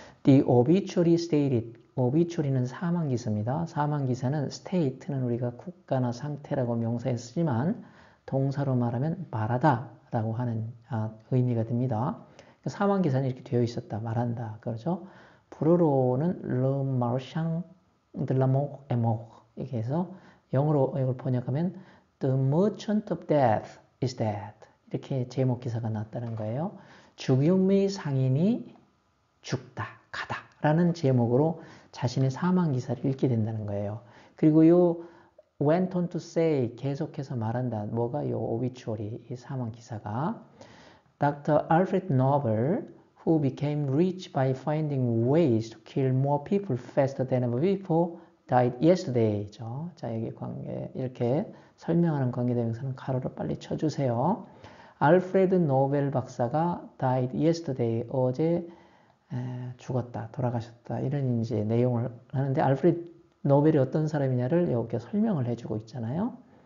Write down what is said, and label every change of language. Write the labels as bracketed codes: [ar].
[en] The obituary stated. obituary는 [ko] 사망기사입니다. 사망기사는 state는 우리가 국가나 상태라고 명사에 쓰지만 동사로 말하면 말하다 라고 하는 의미가 됩니다. 사망기사는 이렇게 되어 있었다, 말한다. 그렇죠? 불어로는 [fr] Le Marchand de la Mort est mort. [ko] 이렇게 해서 영어로 이걸 번역하면 [en] The Merchant of Death is dead. [ko] 이렇게 제목 기사가 났다는 거예요. 죽음의 상인이 죽다, 가다 라는 제목으로 자신의 사망 기사를 읽게 된다는 거예요. 그리고 요 [en] went on to say [ko] 계속해서 말한다. 뭐가 요 obituary 이 사망 기사가 Dr. [en] Alfred Nobel who became rich by finding ways to kill more people faster than ever before died yesterday. [ko] 자, 여기 관계 이렇게 설명하는 관계대명사는 가로로 빨리 쳐주세요. 알프레드 노벨 박사가 [en] died yesterday, [ko] 어제 죽었다, 돌아가셨다, 이런 이제 내용을 하는데 알프레드 노벨이 어떤 사람이냐를 여기 설명을 해주고 있잖아요.